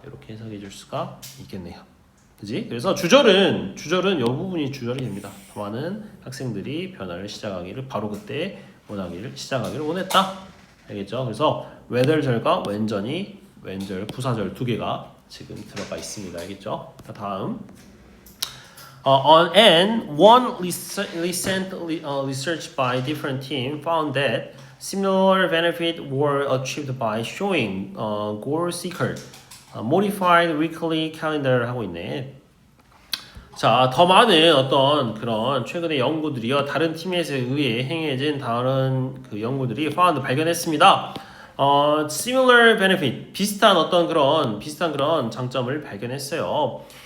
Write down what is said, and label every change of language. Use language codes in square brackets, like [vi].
[ko] 이렇게 해석해 줄 수가 있겠네요. 그지? 그래서 주절은 이 부분이 주절이 됩니다. 더 많은 학생들이 변화를 시작하기를 바로 그때 시작하기를 원했다. 알겠죠? 그래서 whether절과 왼절 부사절 두 개가 지금 들어가 있습니다. 알겠죠? 다음 [en] on one recent research by different team found that similar benefits were achieved by showing goal seeker modified weekly calendar를 [ko] 하고 있네. 자, 더 많은 어떤 그런 최근의 연구들이요 다른 팀에서 의해 행해진 다른 그 연구들이 발견했습니다. [en] similar benefit [ko] 비슷한 그런 장점을 발견했어요.